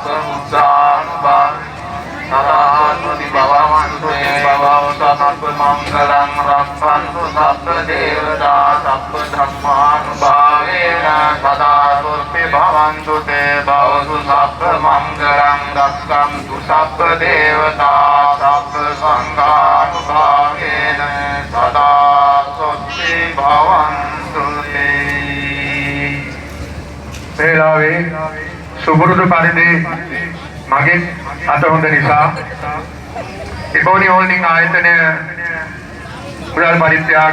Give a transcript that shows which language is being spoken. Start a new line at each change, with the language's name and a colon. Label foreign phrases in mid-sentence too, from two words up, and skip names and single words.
Pali: මුක්ඛානුභාව සදාතුනි භවවන්තු භවවත සබ්බ මංගලං රක්ඛන්තු සබ්බ දේවතා සබ්බ ධම්මානුභාවේන සදාතුප්පි භවන්තු තේ භවතු සබ්බ මංගලං රක්ඛන්තු සබ්බ දේවතා සබ්බ සංඝානුභාවේන සදාතුප්පි භවන්තු තේ
Sinhala: වේලාවේ සුබුරුදු පරිදි මගේ අත හොඳ නිසා ඉබෝනි හෝල්ඩින් ආයතනය මුදල් පරිත්‍යාග